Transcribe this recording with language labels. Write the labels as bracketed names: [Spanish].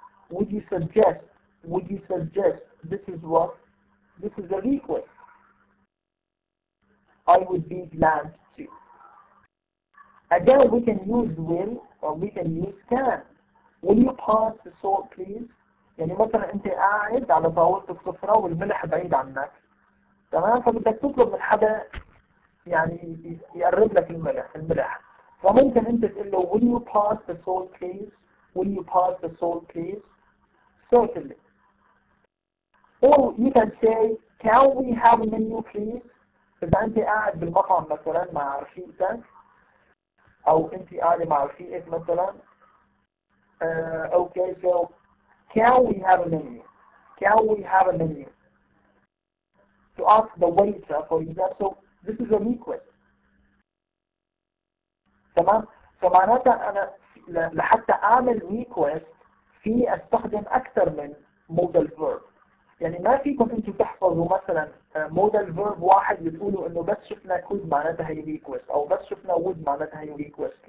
[English] Would you suggest? Would you suggest? This is what? This is a request. I would be glad to. Again, we can use will or we can use can. Will you pass the salt please? [Arabic] يعني مثلا انت قاعد على طاولة السفرة والملح بعيد عنك، تمام؟ فبدك تطلب من حدا يعني يقرب لك الملح. فممكن انت تقول له [English] will you pass the salt please? Will you pass the salt please? Certainly. Or you can say can we have a menu please? [Arabic] إذا أنت قاعد بالمطعم مثلا مع رفيقتك أو أنت قاعدة مع رفيقك مثلا. [English] Okay, so can we have a menu? Can we have a menu? To ask the waiter, for example, so this is a request. [Arabic] تمام؟ فمعناتها أنا لحتى أعمل request في أستخدم أكثر من modal verb. يعني ما فيكم انتوا تحفظوا مثلا مودال فيرب واحد بتقولوا انه بس شفنا كود معناتها هي ريكوست او بس شفنا وود معناتها هي ريكوست.